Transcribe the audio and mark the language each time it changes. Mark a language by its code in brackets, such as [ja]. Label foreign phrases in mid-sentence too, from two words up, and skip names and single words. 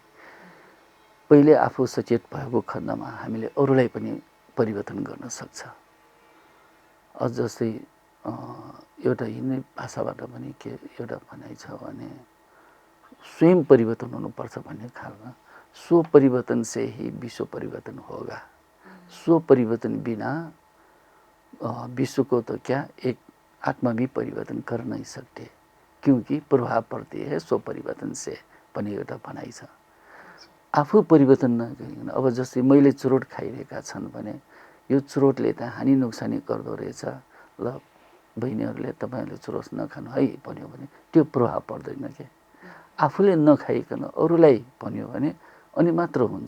[ne] पहिले आफू सचेत भएको खण्डमा हामीले अरूलाई पनि परिवर्तन गर्न सक्छ। अझ जस्तै एउटा हिन्दी भाषाबाट पनि के एउटा भनाइ छ भने स्वयं परिवर्तन हुनुपर्छ भन्ने खालमा, [hi] स्व परिवर्तन से ही विश्व परिवर्तन होगा। स्व परिवर्तन बिना विश्व को तो क्या एक आत्मा भी परिवर्तन कर नहीं सकते, क्योंकि प्रभाव पड़ती है स्व परिवर्तन से [ne] पनि एउटा भनाइ छ। आफू परिवर्तन नगरिकन अब जस्तै मैले चुरोट खाइरहेका छन् भने यो चुरोटले त हानि नोक्सानी गर्दो रहेछ, ल बहिनीहरूले तपाईँहरूले चुरोट नखानु है भन्यो भने त्यो प्रभाव पर्दैन के। आफूले नखाइकन अरूलाई भन्यो भने अनि मात्र हुन्छ।